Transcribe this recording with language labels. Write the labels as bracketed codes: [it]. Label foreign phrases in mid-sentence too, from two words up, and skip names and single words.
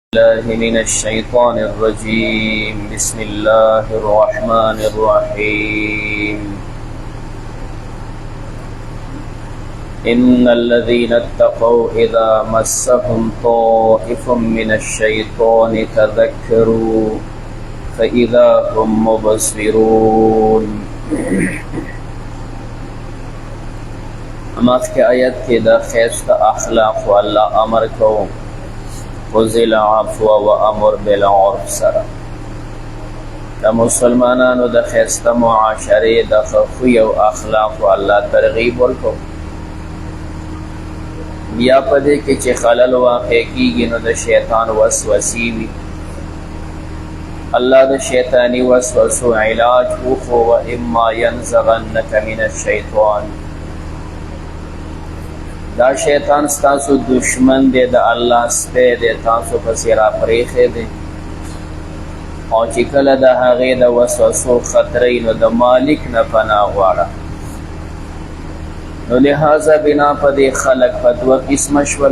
[ar] الله من الشيطان الرجيم. بسم الله الرحمن الرحيم. إن الذين اتقوا إذا مسهم طائف من الشيطان تذكروا فإذا هم مبصرون. [ps] مخکې آیت کې د خیسته اخلاق والله امر کوم [ar] خذ العفو وامر بالعرف [ps] سره د مسلمانانو د خیسته معاشرې د خوی او اخلاق والله ترغیب ورکو. بیا په دې کې چې خلل واقع کېږي نو د شیطان وسوسې وي. الله د شیطانی وسوسو علاج وخو [ar] و اما ينزغنك من الشیطان. [ps] دا شیطان ستاسو دشمن دی، د الله سپی دی، تاسو پسې را پرېښی دی او چې کله د هغې د وسوسو خطرې نو د مالک نه پناه غواړه. نو لهذا بنا په دې خلک په دوه قسمه شول.